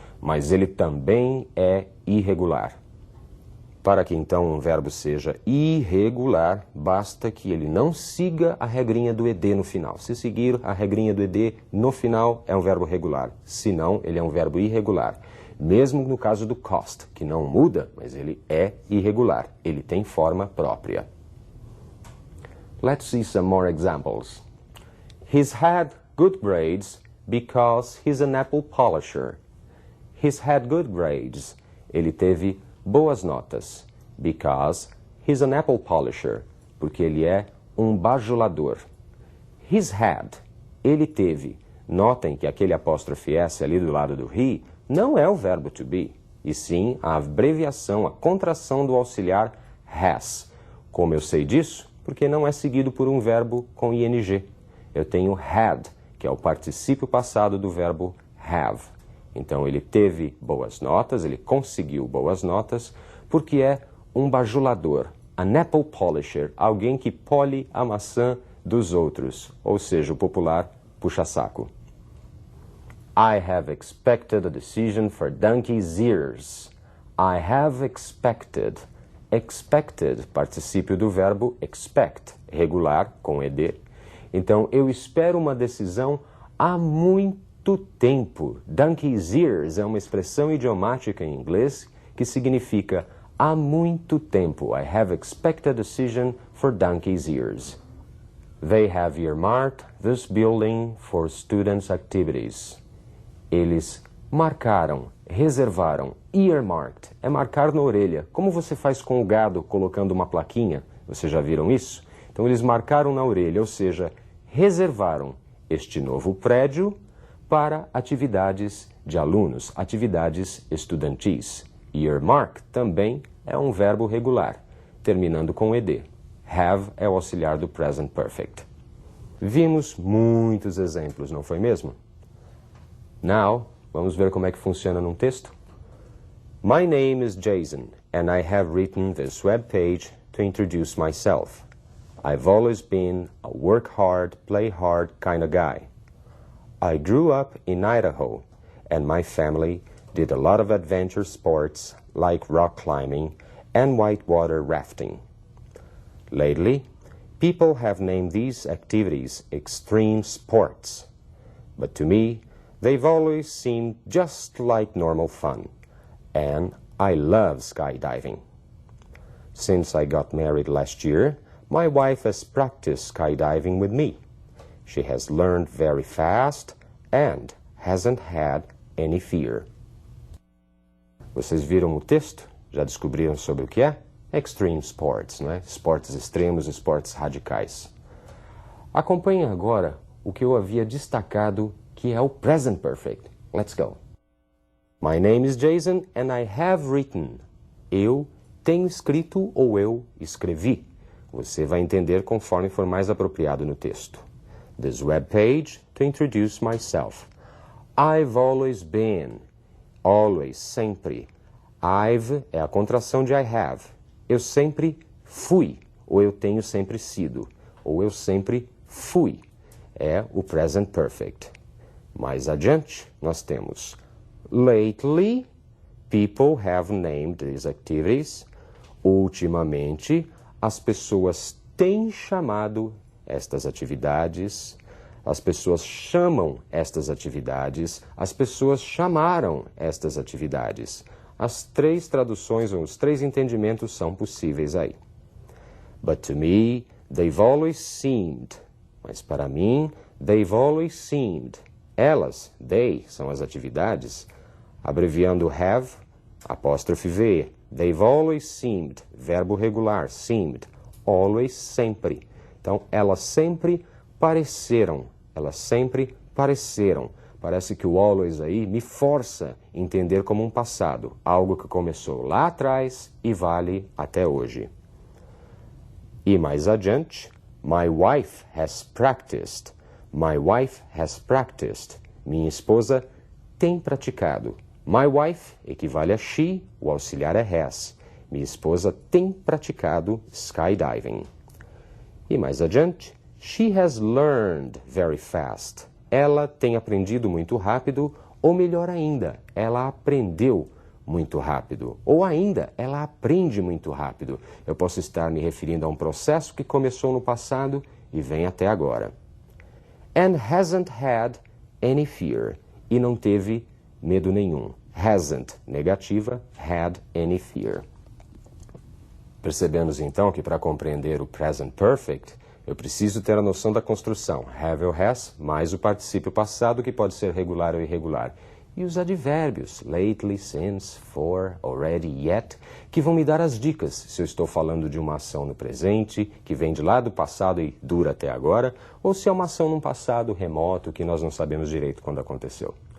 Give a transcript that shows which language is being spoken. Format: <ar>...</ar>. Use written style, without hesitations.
<pt>Mas ele também é irregular. Para que então um verbo seja irregular, basta que ele não siga a regrinha do ED no final. Se seguir a regrinha do ED no final, é um verbo regular. Se não, ele é um verbo irregular. Mesmo no caso do cost, que não muda, mas ele é irregular. Ele tem forma própria.</pt> <en>Let's see some more examples. He's had good grades because he's an apple polisher. He's had good grades.</en> <pt>Ele teve boas notas,</pt> <en>because he's an apple polisher,</en> <pt>porque ele é um bajulador.</pt> <en>He's had,</en> <pt>ele teve. Notem que aquele apóstrofe S ali do lado do he não é o verbo to be, e sim a abreviação, a contração do auxiliar has. Como eu sei disso? Porque não é seguido por um verbo com ing. Eu tenho had, que é o particípio passado do verbo have. Então, ele teve boas notas, ele conseguiu boas notas, porque é um bajulador,</pt> <en>an apple polisher,</en> <pt>alguém que pole a maçã dos outros, ou seja, o popular puxa-saco.</pt> <en>I have expected a decision for donkey's ears. I have expected.</en> <pt>Expected, particípio do verbo expect, regular, com ed. Então, eu espero uma decisão há muito tempo. Donkey's ears é uma expressão idiomática em inglês que significa há muito tempo.</pt> <en>I have expected a decision for donkey's ears. They have earmarked this building for students' activities.</en> <pt>Eles marcaram, reservaram, earmarked, é marcar na orelha. Como você faz com o gado colocando uma plaquinha? Vocês já viram isso? Então eles marcaram na orelha, ou seja, reservaram este novo prédio para atividades de alunos, atividades estudantis. Earmark também é um verbo regular, terminando com ed. Have é o auxiliar do present perfect. Vimos muitos exemplos, não foi mesmo? Now, vamos ver como é que funciona num texto?</pt> <en>My name is Jason, and I have written this web page to introduce myself. I've always been a work hard, play hard kind of guy. I grew up in Idaho, and my family did a lot of adventure sports like rock climbing and whitewater rafting. Lately, People have named these activities extreme sports, but to me, they've always seemed just like normal fun, and I love skydiving. Since I got married last year, my wife has practiced skydiving with me. She has learned very fast and hasn't had any fear.</en> <pt>Vocês viram o texto? Já descobriram sobre o que é? Extreme sports, né? Esportes extremos, esportes radicais. Acompanhem agora o que eu havia destacado, que é o present perfect.</pt> <en>Let's go. My name is Jason and I have written.</en> <pt>Eu tenho escrito ou eu escrevi. Você vai entender conforme for mais apropriado no texto.</pt> <en>This web page to introduce myself. I've always been. Always, sempre.</en> <pt>I've é a contração de I have. Eu sempre fui, ou eu tenho sempre sido, ou eu sempre fui. É o present perfect. Mais adiante, nós temos</pt> <en>lately, people have named these activities.</en> <pt>Ultimamente, as pessoas têm chamado estas atividades. As pessoas chamam estas atividades. As pessoas chamaram estas atividades. As três traduções ou os três entendimentos são possíveis aí.</pt> <en>But to me, they've always seemed.</en> <pt>Mas para mim,</pt> <en>they've always seemed.</en> <pt>Elas, they, são as atividades. Abreviando have, apóstrofe V.</pt> <en>They've always seemed.</en> <pt>Verbo regular,</pt> <en>seemed. Always, sempre.</en> <pt>Então, elas sempre pareceram. Elas sempre pareceram. Parece que o always aí me força a entender como um passado, algo que começou lá atrás e vale até hoje. E mais adiante,</pt> <en>my wife has practiced. My wife has practiced.</en> <pt>Minha esposa tem praticado.</pt> <en>My wife</en> <pt>equivale a she, o auxiliar é has. Minha esposa tem praticado skydiving. E mais adiante,</pt> <en>she has learned very fast.</en> <pt>Ela tem aprendido muito rápido, ou melhor ainda, ela aprendeu muito rápido. Ou ainda, ela aprende muito rápido. Eu posso estar me referindo a um processo que começou no passado e vem até agora.</pt> <en>And hasn't had any fear.</en> <pt>E não teve medo nenhum.</pt> <en>Hasn't, negativa, had any fear.</en> <pt>Percebemos então que para compreender o present perfect, eu preciso ter a noção da construção, have ou has, mais o particípio passado, que pode ser regular ou irregular. E os advérbios, lately, since, for, already, yet, que vão me dar as dicas se eu estou falando de uma ação no presente, que vem de lá do passado e dura até agora, ou se é uma ação num passado remoto que nós não sabemos direito quando aconteceu.</pt>